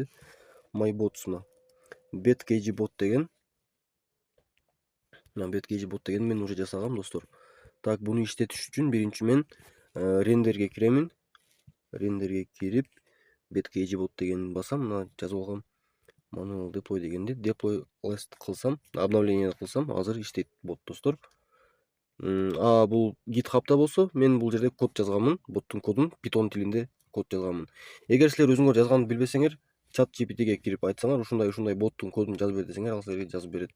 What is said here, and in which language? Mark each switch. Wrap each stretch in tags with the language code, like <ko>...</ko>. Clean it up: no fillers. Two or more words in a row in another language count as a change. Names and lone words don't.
<ky>MyBots мына. BetKG bot деген. Мына BetKG bot деген мен уже жасагам, достор. Так, буну иштетиш үчүн биринчи мен рендерге киремин. Рендерге кирип, BetKG bot дегенди басам, мына жазып алгам.</ky> <en>Manual deploy</en> <ky>дегенди</ky> <en>deploy last</en> <ky>кылсам, обновление кылсам, азыр иштейт бот, достор. Бул GitHub'да болсо, мен бул жерде код жазганмын, боттун кодун Python тилинде код жазганмын. Эгер силер өзүңөр жазганды билбесеңер, ChatGPT'ге кирип айтсаңар, ушундай боттун кодун жазып бер десеңер, ал силерге жазып берет.</ky>